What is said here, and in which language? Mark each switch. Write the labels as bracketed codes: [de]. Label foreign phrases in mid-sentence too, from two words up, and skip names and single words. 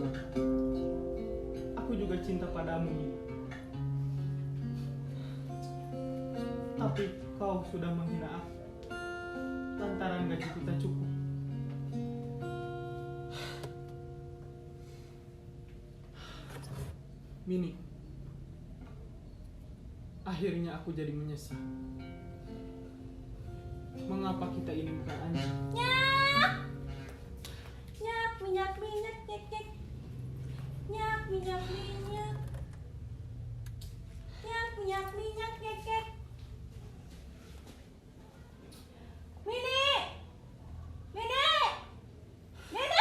[id] Aku juga cinta padamu, Mini. Tapi kau sudah menghina aku lantaran gajiku tak cukup. Mini, akhirnya aku jadi menyesal. Mengapa kita ini bukan anjing? Nyak, minyak, minyak, nyek, nyek. Nyak, minyak, minyak. Nyak, minyak, minyak, nyek, nyek. Mini! Mini! Mini!